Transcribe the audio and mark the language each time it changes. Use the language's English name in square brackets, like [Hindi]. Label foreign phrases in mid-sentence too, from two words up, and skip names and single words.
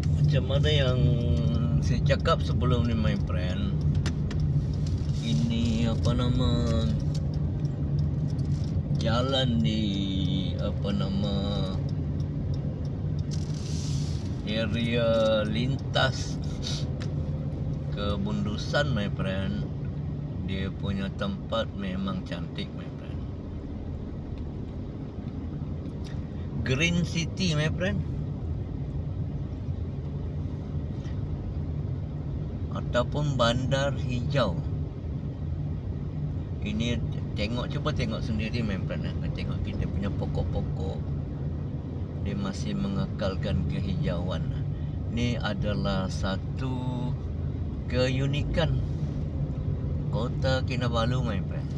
[Malay] macam mana yang saya cakap sebelum ni, [English] my friend. [Malay] Ini apa nama, jalan di apa nama, area lintas ke Bundusan, [English] my friend. [Malay] Dia punya tempat memang cantik, [English] my friend. [Malay] Green City, [English] my friend, [Malay] ataupun bandar hijau. Ini cuba tengok sendiri, [English] my friend. [Malay] Tengok kita punya pokok-pokok, dia masih mengekalkan kehijauan. Ini adalah satu keunikan Kota Kinabalu, [English] my friend.